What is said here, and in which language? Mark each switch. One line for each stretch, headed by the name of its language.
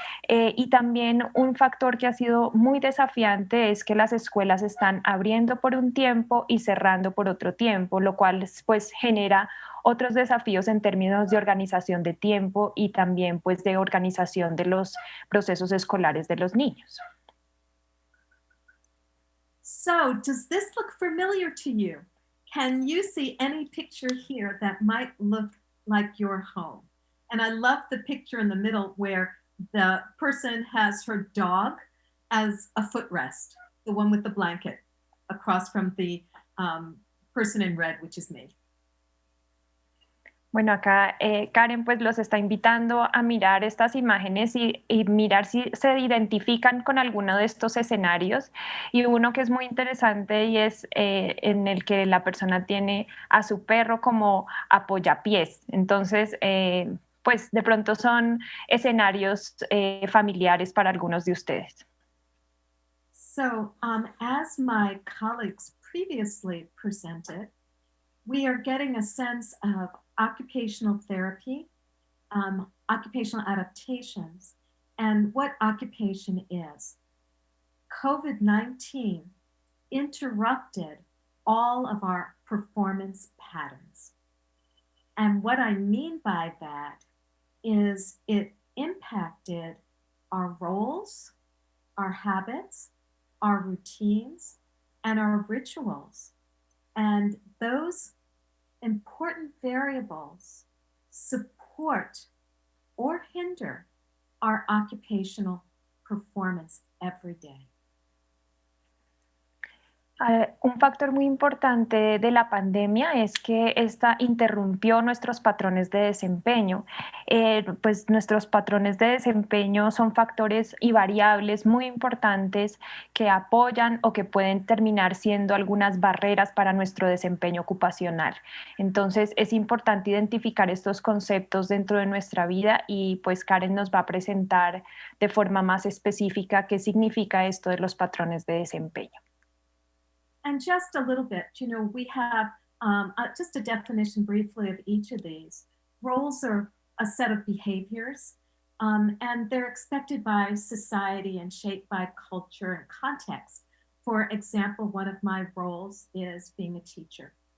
Spanish: Y también un factor que ha sido muy desafiante es que las escuelas están abriendo por un tiempo y cerrando por otro tiempo, lo cual pues genera otros desafíos en términos de organización de tiempo y también pues de organización de los procesos escolares de los niños.
English: So, does this look familiar to you? Can you see any picture here that might look like your home? And I love the picture in the middle where the person has her dog as a footrest, the one with the blanket, across from the person in red, which is me.
Spanish: Bueno, acá Karen pues los está invitando a mirar estas imágenes y mirar si se identifican con alguno de estos escenarios. Y uno que es muy interesante y es en el que la persona tiene a su perro como apoyapiés. Entonces, pues de pronto son escenarios familiares para algunos de ustedes.
English: So, as my colleagues previously presented, we are getting a sense of occupational therapy, occupational adaptations, and what occupation is. COVID-19 interrupted all of our performance patterns. And what I mean by that is it impacted our roles, our habits, our routines, and our rituals. And those important variables support or hinder our occupational performance every day.
Spanish: Un factor muy importante de la pandemia es que esta interrumpió nuestros patrones de desempeño. Pues nuestros patrones de desempeño son factores y variables muy importantes que apoyan o que pueden terminar siendo algunas barreras para nuestro desempeño ocupacional. Entonces es importante identificar estos conceptos dentro de nuestra vida y pues Karen nos va a presentar de forma más específica qué significa esto de los patrones de desempeño.
English: And just a little bit, we have just a definition briefly of each of these. Roles are a set of behaviors, and they're expected by society and shaped by culture and context. For example, one of my roles is being a teacher.